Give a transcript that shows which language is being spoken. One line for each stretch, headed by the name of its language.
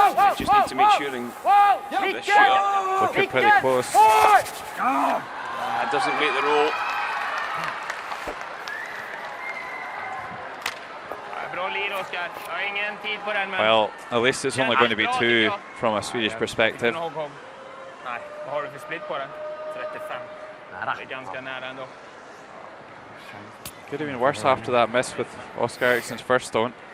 English: Just need to make sure and this shot. Looking pretty close. Doesn't make the roll.
Swedish: Bra lir, Oskar. Jag har ingen tid på den.
English: Well, at least it's only going to be 2 from a Swedish perspective.
Swedish: Nej, vad har du för split på den? 35. Det är ganska nära ändå.
English: Could have been worse after that miss with Oscar Eriksson's first stone.